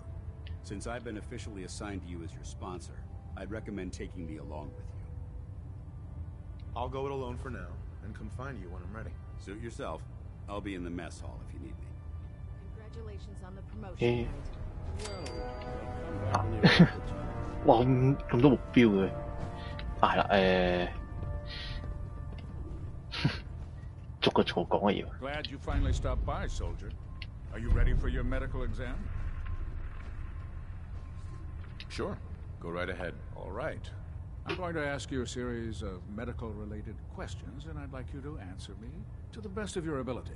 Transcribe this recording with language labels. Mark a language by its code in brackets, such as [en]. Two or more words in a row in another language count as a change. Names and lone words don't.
[en] Since I've been officially assigned to you as your sponsor, I'd recommend taking me along with you. I'll go it alone for now, and come find you when I'm ready. Suit yourself. I'll be in the mess hall if you need me. Congratulations on the promotion, Knight. [yue] 哇咁多目標嘅，係啦逐個錯講啊要。 [en] Glad you finally stopped by, soldier. Are you ready for your medical exam? Sure. Go right ahead. All right. I'm going to ask you a series of medical-related questions, and I'd like you to answer me to the best of your ability.